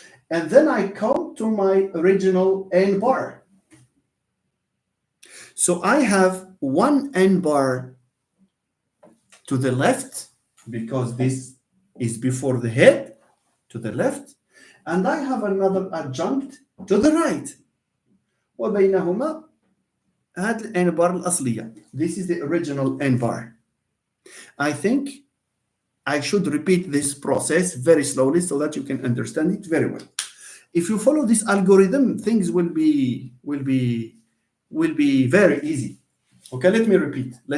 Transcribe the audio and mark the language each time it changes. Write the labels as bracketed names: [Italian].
[English] and then I come to my original n bar. So I have one n bar to the left, because this is before the head, to the left, and I have another adjunct to the right. [Arabic] وبينهما هذه ال n bar الأصلية. [English] This is the original n bar. I think I should repeat this process very slowly so that you can understand it very well. If you follow this algorithm, things will be very easy. Okay, let me repeat.